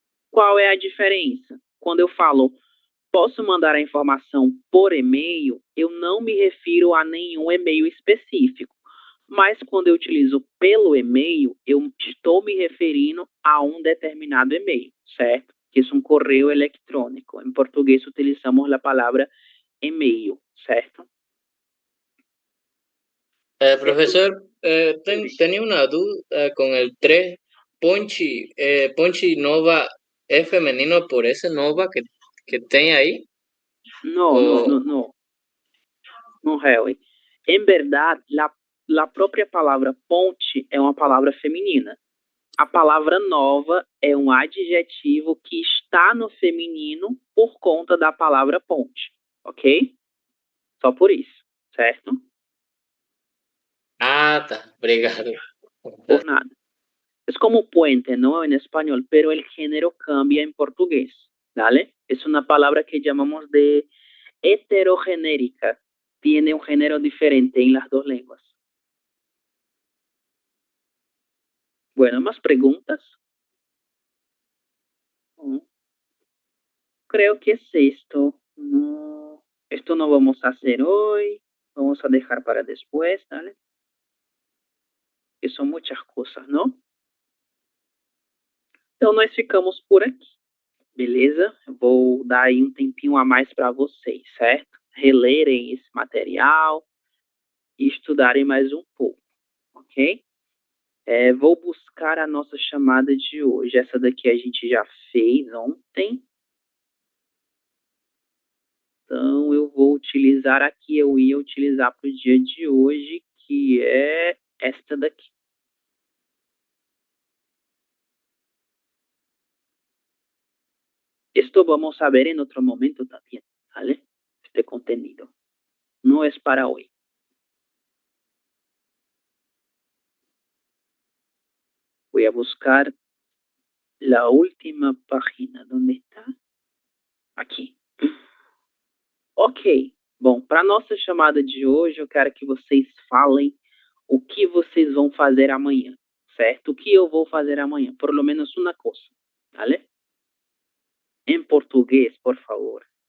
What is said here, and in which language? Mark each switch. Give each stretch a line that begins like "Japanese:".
Portuguese: Qual é a diferença? Quando eu falo posso mandar a informação por e-mail, eu não me refiro a nenhum e-mail específico. Mas quando eu utilizo pelo e-mail, eu estou me referindo a um determinado e-mail, certo? Que é um correio eletrônico. Em português utilizamos a palavra e-mail, certo?
Spanish: Profesor, tenía una duda con el 3. Ponchi Nova es femenino por ese Nova que tem ahí. No, Harry.
Portuguese: Em verdade, a própria palavra ponte é uma palavra feminina. A palavra nova é um adjetivo que está no feminino por conta da palavra ponte, ok? Só por isso, certo? Ah, tá. Obrigado.
Spanish: Por nada. Es como puente, ¿no? En español, pero el género cambia en portugués, ¿vale? Es una palabra que llamamos de heterogenérica. Tiene un género diferente en las dos lenguas. Bueno, ¿más preguntas? Creo que es esto. No, esto no vamos a hacer hoy. Vamos a dejar para después, ¿vale?
Portuguese: Que são muitas coisas, não? Então, nós ficamos por aqui, beleza? Eu vou dar aí um tempinho a mais para vocês, certo? Relerem esse material e estudarem mais um pouco, ok? Vou buscar a nossa chamada de hoje. Essa daqui a gente já fez ontem. Então, eu vou utilizar aqui, eu ia utilizar para o dia de hoje, que é esta daqui.
Spanish: Esto vamos a ver en otro momento también, ¿vale? Este contenido. No es para hoy. Voy a buscar la última página. ¿Dónde está? Aqui. Ok.
Portuguese: Bom, para nossa chamada de hoje, eu quero que vocês falem o que vocês vão fazer amanhã, certo? O que eu vou fazer amanhã?
Spanish: Por lo menos
Portuguese: uma coisa, ¿vale? Em português, por favor.